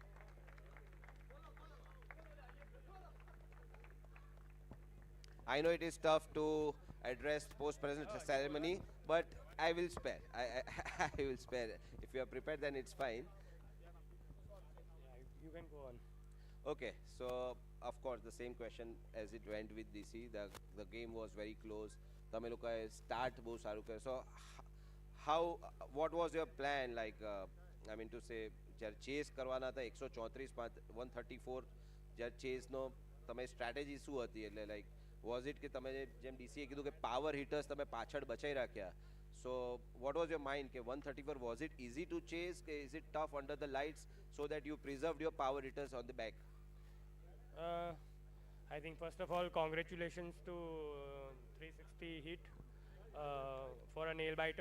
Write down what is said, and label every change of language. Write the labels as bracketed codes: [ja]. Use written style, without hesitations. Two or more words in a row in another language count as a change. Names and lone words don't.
[en] I know it is tough to address post-present ceremony, but I will spare. I will spare. If you are prepared, then it's fine. You can go on. Okay, so of course the same question as it went with DC. The game was very close. [gu] તમે લોકોએ start બહુ સારું કર્યું. [en] So what was your plan? Like, I mean to say, [gu] જ્યારે chase કરવાના હતા 134 134, જ્યારે chase નો તમે strategy શું હતી? એટલે like, [en] was it [gu] કે તમે જેમ DCએ કીધું કે [en] power hitters [gu] તમે પાછળ બચાઈ રાખ્યા? [en] So what was your mind કે 134, was it easy to chase? Is it tough under the lights so that you preserved your power hitters on the back? I think first of all, congratulations to 360 HEET for a nail biter.